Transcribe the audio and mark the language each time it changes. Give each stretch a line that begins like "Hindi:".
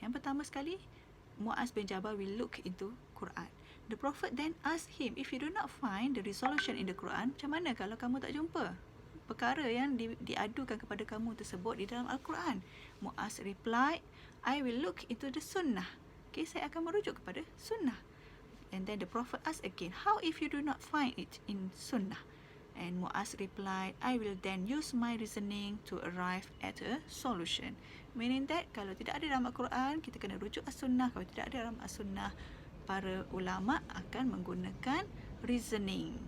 Malay: Yang pertama sekali,
English: Mu'az bin Jabal will look into Quran. The Prophet then asked him, if you do not find the resolution in the Quran,
Malay: macam mana kalau kamu tak jumpa perkara yang diadukan kepada kamu tersebut di dalam Al-Quran?
English: Mu'az replied, I will look into the Sunnah.
Malay: Okay, saya akan merujuk kepada Sunnah.
English: And then the Prophet asked again, how if you do not find it in Sunnah? And Mu'az replied, I will then use my reasoning to arrive at a solution. Meaning that
Malay: kalau tidak ada dalam Al-Quran, kita kena rujuk As-Sunnah. Kalau tidak ada dalam As-Sunnah, para ulama akan menggunakan reasoning.